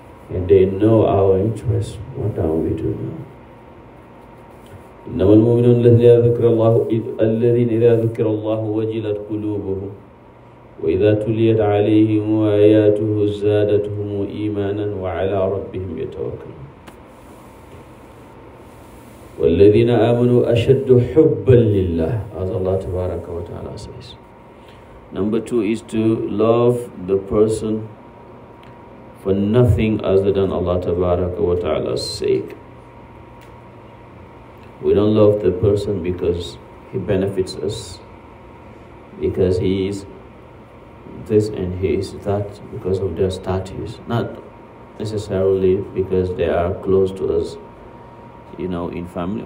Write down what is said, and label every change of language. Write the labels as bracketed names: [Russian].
[English] And they know our interests more than we do know. [Arabic] إنما المؤمنون الذين إذا ذكر الله وجلت قلوبهم وإذا تليت عليهم آياته زادتهم إيمانا وعلى ربهم يتوكلون والذين آمنوا أشد حبا لله, [English] as Allah Tabaraka wa Ta'ala says. Number 2 is to love the person for nothing other than Allah Tabaraka wa Ta'ala's sake. We don't love the person because he benefits us, because he is this and he is that, because of their status, not necessarily because they are close to us, in family.